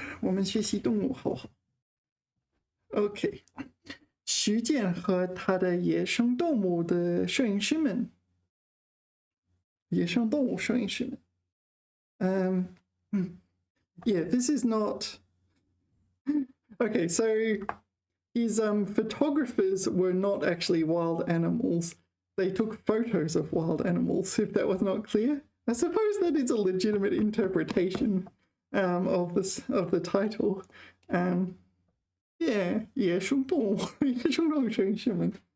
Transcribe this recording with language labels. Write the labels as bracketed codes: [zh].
[zh] 我们学习动物好不好 ？OK。徐建和他的野生动物的摄影师们，野生动物摄影师们。 [en] Yeah, this is not. Okay, so his photographers were not actually wild animals. They took photos of wild animals, if that was not clear. I suppose that is a legitimate interpretation of the title. [zh] Yeah, 野生动物，野生动物摄影师们。